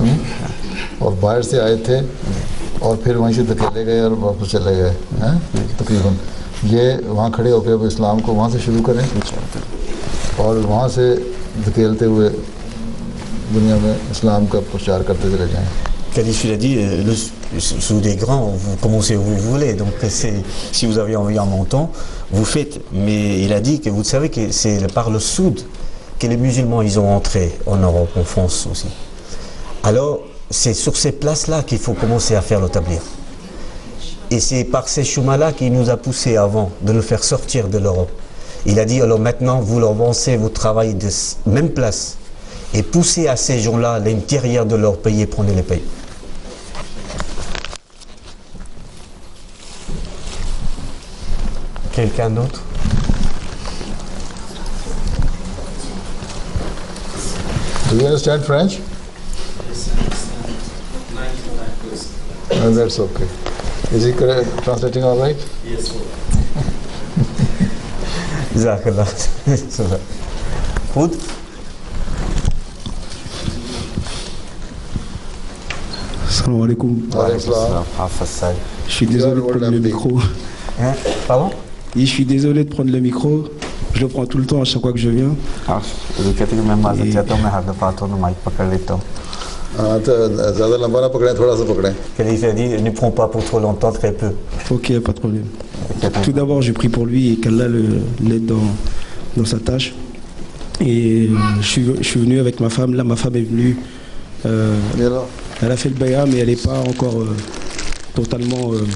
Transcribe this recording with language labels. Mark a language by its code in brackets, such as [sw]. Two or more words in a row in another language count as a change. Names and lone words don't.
[ur] اور باہر سے آئے تھے اور پھر وہیں سے دھکیلے گئے اور واپس چلے گئے ہیں تقریباً. یہ وہاں کھڑے ہو کر اب اسلام کو وہاں سے شروع کریں اور وہاں سے دھکیلتے ہوئے دنیا میں اسلام کا پرچار کرتے چلے جائیں. [fr] Khalif il a dit, le sous des grands, vous commencez où vous voulez, donc si vous avez envie en montant, vous faites. Mais il a dit que vous savez que c'est par le sud que les musulmans ils ont entré en Europe, en France aussi. Alors c'est sur ces places-là qu'il faut commencer à faire le tablir. Et c'est par ces chemins-là qui nous a poussé avant de nous faire sortir de l'Europe. Il a dit, alors maintenant, vous avancez votre travail de même place et poussez à ces gens-là à l'intérieur de leur pays et prenez les pays. Quelqu'un d'autre? [en] Do you understand French? Yes, I understand 99%. No, that's okay. Is he translating all right? Yes, sir. Jazakallah. Food? [ar] السلام عليكم. [fr] Je suis désolé de prendre le micro. Hein? Pardon? Et je suis désolé de prendre le micro. Je le prends tout le temps à chaque fois que je viens. [ur] ہاں تو زیادہ لمبا نہ پکڑیں، تھوڑا سا پکڑیں. [fr] Calife a dit ne prends pas pour trop longtemps, très peu. Ok, pas de problème. Tout d'abord, je prie pour lui et qu'Allah l'aide dans sa tâche. Et je suis venu avec ma femme. Là, ma femme est venue. Elle a fait le bay'a, mais elle n'est pas encore totalement.